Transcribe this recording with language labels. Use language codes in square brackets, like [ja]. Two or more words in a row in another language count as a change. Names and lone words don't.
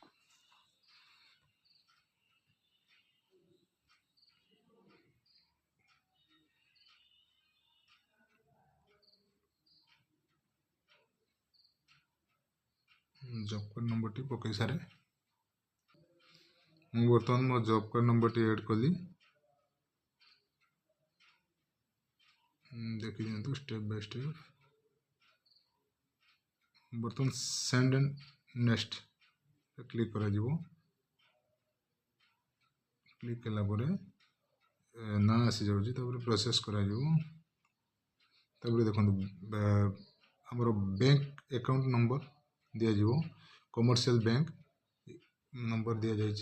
[en] job card number [or] ଟି ପକେଇ ସାରେ ମୁ ବର୍ତ୍ତମାନ ମୋ [en] job card number [or] ଟି ଆଡ କଲି। ଦେଖି ଦିଅନ୍ତୁ [en] step by step. बर्तमान send and next click [or] କରା ଯିବ। କ୍ଲିକ କଲା ପରେ ନା ଆସି ଯାଉଛି। ତେବେ ପ୍ରୋସେସ କରା ଯିବ। ତେବେ ଦେଖନ୍ତୁ ହମର [en] bank account number [or] ଦିଆ ଯିବ। [en] commercial bank number [or] ଦିଆ ଯାଉଛି।